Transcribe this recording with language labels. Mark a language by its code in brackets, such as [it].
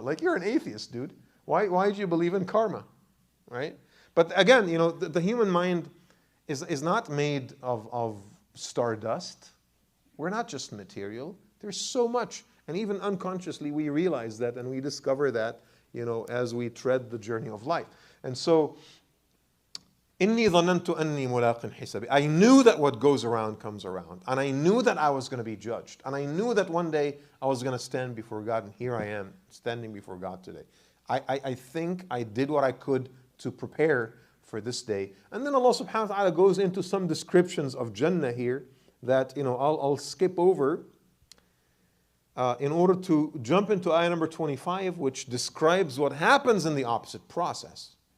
[en] Like, you're an atheist, dude. Why do you believe in karma, right? But again, the human mind is not made of stardust. We're not just material. There's so much. And even unconsciously, we realize that and we discover that, as we tread the journey of life. And so, [ar] إِنِّي ظَنَنْتُ أَنِّي مُلَاقٍ حِسَابِي. [en] I knew that what goes around comes around. And I knew that I was going to be judged. And I knew that one day I was going to stand before God. And here I am, standing before God today. I think I did what I could to prepare for this day. And then Allah subhanahu wa ta'ala goes into some descriptions of Jannah here that I'll skip over in order to jump into ayah number 25, which describes what happens in the opposite process.